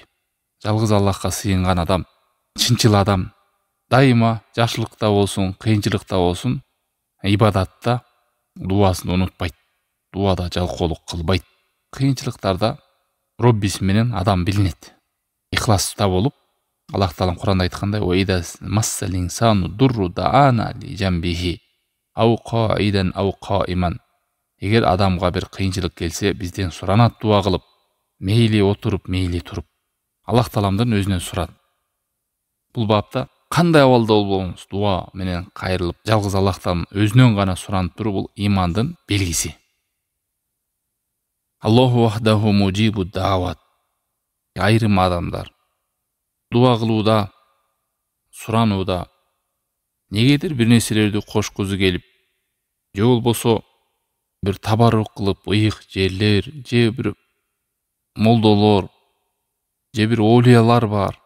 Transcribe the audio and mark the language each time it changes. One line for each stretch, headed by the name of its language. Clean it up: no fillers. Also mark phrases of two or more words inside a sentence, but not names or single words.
Kyrgyz: Жалгыз Аллахка сыйынган адам, чынчыл адам дайыма жакшылыкта болсун, кыйынчылыкта болсун, ибадатта дуасын унутпайт. Дуада жалкоолук кылбайт. Кыйынчылыктарда Роббиси менен адам билинет. Ихласта болуп, Аллах Таалам Куранда айткандай:
Arabic: "وإذا مس الإنسان الضر دعانا لجنبه أو قاعدا أو قائما."
Kyrgyz: Эгер адамга бир кыйынчылык келсе, бизден суранат дуа кылып, мейли отуруп, мейли туруп. Аллах Тааламдан өзүнөн сурат. Бул бапта кандай абалда болбоңуз, дуа менен кайрылып, жалгыз Аллахтан өзүнөн гана суранып туруу бул имандын белгиси.
Arabic: الله وحده مجيب الدعوات.
Kyrgyz: Айрым адамдар дуа кылууда, суранууда негедир бир нерселерди кошкузу келип, же болбосо бир табарук кылып, ыйык жерлер, же бир молдолор, же бир олиялар бар.